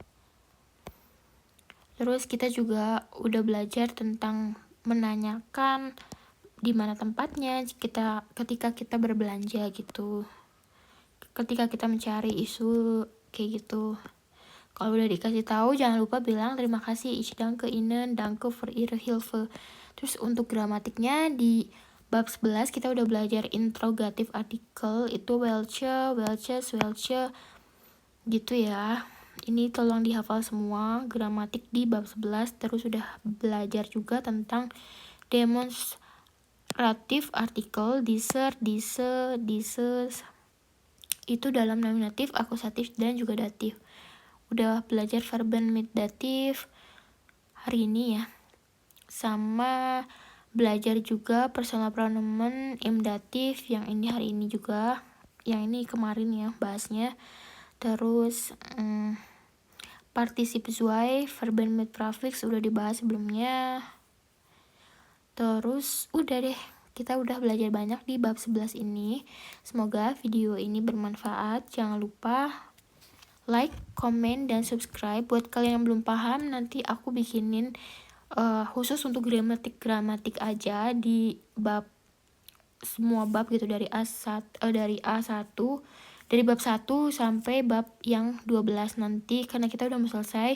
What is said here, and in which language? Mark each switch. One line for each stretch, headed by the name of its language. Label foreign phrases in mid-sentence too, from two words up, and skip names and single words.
Indonesian: Terus kita juga udah belajar tentang menanyakan di mana tempatnya ketika kita berbelanja gitu. Ketika kita mencari isu kayak gitu. Kalau udah dikasih tahu jangan lupa bilang terima kasih,
German: ich danke Ihnen, danke für Ihre Hilfe.
Indonesian: Terus untuk gramatiknya di bab 11 kita udah belajar interrogatif artikel itu welches gitu ya. Ini tolong dihafal semua gramatik di bab 11. Terus udah belajar juga tentang demonstratif artikel diese itu dalam nominatif, akusatif, dan juga datif. udah belajar
German: verben mit dativ
Indonesian: hari ini ya. Sama belajar juga
German: personal pronomen im dativ
Indonesian: yang ini hari ini juga. Yang ini kemarin ya bahasnya. Terus partisip
German: zwei, verben mit prefix
Indonesian: udah dibahas sebelumnya. Terus udah deh, kita udah belajar banyak di bab 11 ini. Semoga video ini bermanfaat. Jangan lupa like, komen, dan subscribe. Buat kalian yang belum paham, nanti aku bikinin khusus untuk gramatik aja di bab, semua bab gitu, dari A1 dari bab 1 sampai bab yang 12 nanti, karena kita udah mau selesai.